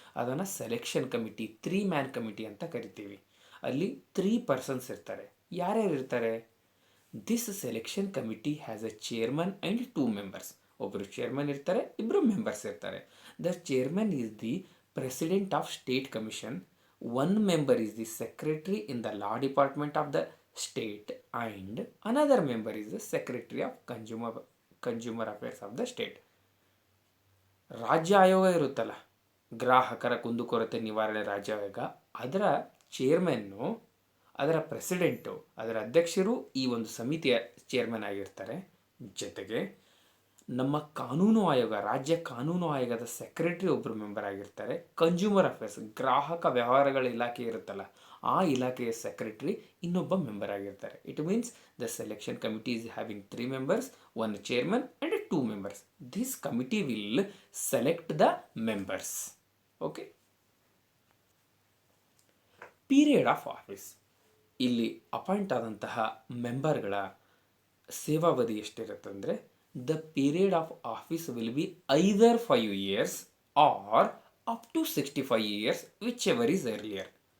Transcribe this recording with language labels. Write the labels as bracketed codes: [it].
[kn] ಅದನ್ನು selection committee, 3 man committee ಅಂತ ಕರಿತೀವಿ. ಅಲ್ಲಿ 3 ಪರ್ಸನ್ಸ್ ಇರ್ತಾರೆ. ಯಾರ್ಯಾರು ಇರ್ತಾರೆ? [en] This selection committee has a chairman and 2 members. [kn] ಒಬ್ಬರು ಚೇರ್ಮನ್ ಇರ್ತಾರೆ, ಇಬ್ಬರು ಮೆಂಬರ್ಸ್ ಇರ್ತಾರೆ. [en] The chairman is the president of state commission. 1 member is the secretary in the law department of the state and another member is the secretary of consumer affairs of the state. [kn] ರಾಜ್ಯ ಆಯೋಗ ಇರುತ್ತಲ್ಲ, ಗ್ರಾಹಕರ ಕುಂದುಕೊರತೆ ನಿವಾರಣೆ ರಾಜ್ಯ ಆಯೋಗ, ಅದರ ಚೇರ್ಮನ್ನು, ಅದರ ಪ್ರೆಸಿಡೆಂಟು, ಅದರ ಅಧ್ಯಕ್ಷರು ಈ ಒಂದು ಸಮಿತಿಯ ಚೇರ್ಮನ್ ಆಗಿರ್ತಾರೆ. ಜೊತೆಗೆ ನಮ್ಮ ಕಾನೂನು ಆಯೋಗ, ರಾಜ್ಯ ಕಾನೂನು ಆಯೋಗದ ಸೆಕ್ರೆಟರಿ ಒಬ್ಬರು ಮೆಂಬರ್ ಆಗಿರ್ತಾರೆ. ಕನ್ಸ್ಯೂಮರ್ ಅಫೇರ್ಸ್, ಗ್ರಾಹಕ ವ್ಯವಹಾರಗಳ ಇಲಾಖೆ ಇರುತ್ತಲ್ಲ, ಆ ಇಲಾಖೆಯ ಸೆಕ್ರೆಟರಿ ಇನ್ನೊಬ್ಬ ಮೆಂಬರ್ ಆಗಿರ್ತಾರೆ. [en] It means the selection committee is having 3 members, 1 chairman and 2 members. This committee will select the members. Okay. Period of office. [kn] ಇಲ್ಲಿ ಅಪಾಯಿಂಟ್ ಆದಂತಹ ಮೆಂಬರ್ಗಳ ಸೇವಾವಧಿ ಎಷ್ಟಿರುತ್ತೆ ಅಂದರೆ, [en] The period of office will be either 5 years or up to 65 years, whichever is earlier.